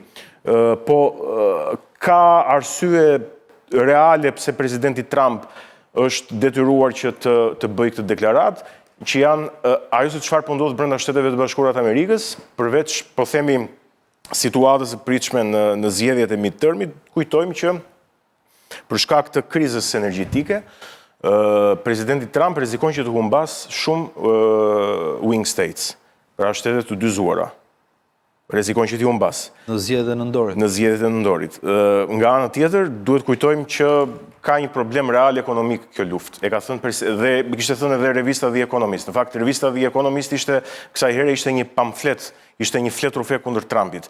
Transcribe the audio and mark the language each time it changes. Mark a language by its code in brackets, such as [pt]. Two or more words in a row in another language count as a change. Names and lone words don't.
[sq] Po ka arsye reale pse presidenti Trump është detyruar që të bëjë këtë deklaratë, që janë ajo se çfarë po ndodh brenda Shteteve të Bashkuara të Amerikës, përveç po themi situatës së pritshme në zgjedhjet e midtermit, kujtojmë që për shkak të krizës energjetike, presidenti Trump rrezikon që të humbas shumë [en] wing states, [sq] pra shtete të dyzuara. Rrezikon që t'i humbas. Në zgjedhjet e nëndorit. Në zgjedhjet e nëndorit. Nga ana tjetër, duhet kujtojmë që ka një problem real ekonomik kjo luftë. E ka thënë dhe kishte thënë edhe revista The Economist. Në fakt, revista The Economist kësaj here ishte një pamflet, ishte një fletë rufe kundër Trumpit.